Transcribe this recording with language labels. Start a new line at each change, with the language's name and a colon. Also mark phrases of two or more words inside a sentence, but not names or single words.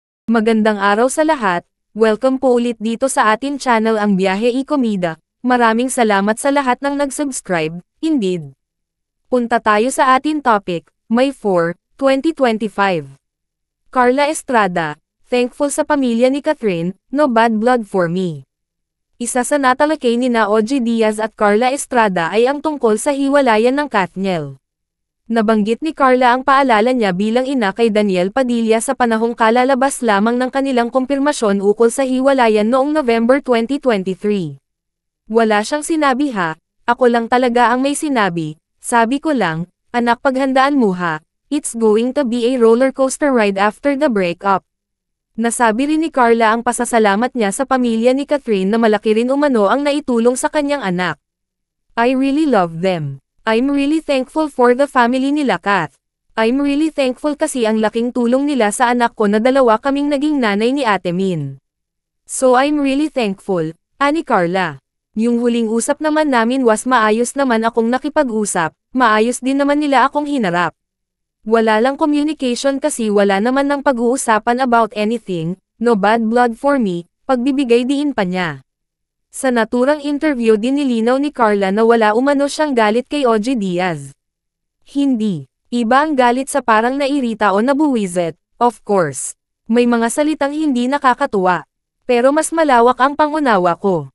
Filipino: Magandang araw sa lahat, welcome po ulit dito sa atin channel ang Biyahe y Komida. Maraming salamat sa lahat ng nag-subscribe, indeed. Punta tayo sa atin topic, May 4, 2025. Carla Estrada, thankful sa pamilya ni Catherine,
English: no bad blood for me.
Filipino: Isa sa natalakay ni na OG Diaz at Carla Estrada ay ang tungkol sa hiwalayan ng Katniel. Nabanggit ni Carla ang paalala niya bilang ina kay Daniel Padilla sa panahong kalalabas lamang ng kanilang kumpirmasyon ukol sa hiwalayan noong November 2023. Wala siyang sinabi ha, ako lang talaga ang may sinabi, sabi ko lang, anak paghandaan mo ha,
English: it's going to be a roller coaster ride after the breakup.
Filipino: Nasabi rin ni Carla ang pasasalamat niya sa pamilya ni Catherine na malaki rin umano ang naitulong sa kanyang anak.
English: I really love them. I'm really thankful for the family nila Kath. I'm really thankful
Filipino: kasi ang laking tulong nila sa anak ko na dalawa kaming naging nanay ni Ate Min.
English: So I'm really thankful,
Filipino: ani Carla. Yung huling usap naman namin was maayos naman akong nakipag-usap, maayos din naman nila akong hinarap. Wala lang communication kasi wala naman ng pag-uusapan
English: about anything, no bad blood for me,
Filipino: pagbibigay diin pa niya. Sa naturang interview din nilinaw ni Carla na wala umano siyang galit kay OG Diaz. Hindi. Iba ang galit sa parang nairita o nabuwisit,
English: of course.
Filipino: May mga salitang hindi nakakatuwa. Pero mas malawak ang pangunawa ko.